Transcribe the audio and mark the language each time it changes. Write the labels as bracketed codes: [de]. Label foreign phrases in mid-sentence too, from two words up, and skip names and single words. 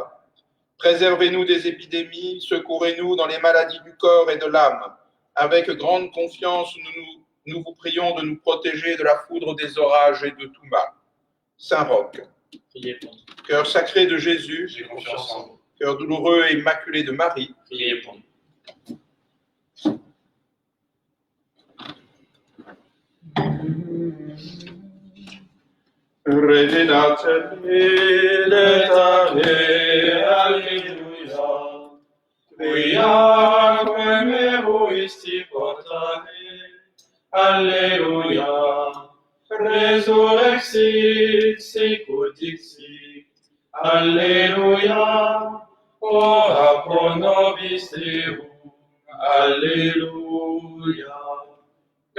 [fr] Préservez-nous des épidémies, secourez-nous dans les maladies du corps et de l'âme. Avec grande confiance, nous vous prions de nous protéger de la foudre des orages et de tout mal. Saint Roch, Priez pour nous. cœur sacré de Jésus, J'ai confiance en vous. cœur douloureux et immaculé de Marie, Priez pour nous. Redenate [la] Letare, alleluia, quia quem egoisti portare, alleluia, resurrexit, sicut dixit, alleluia, ora pro nobis Deum, alleluia.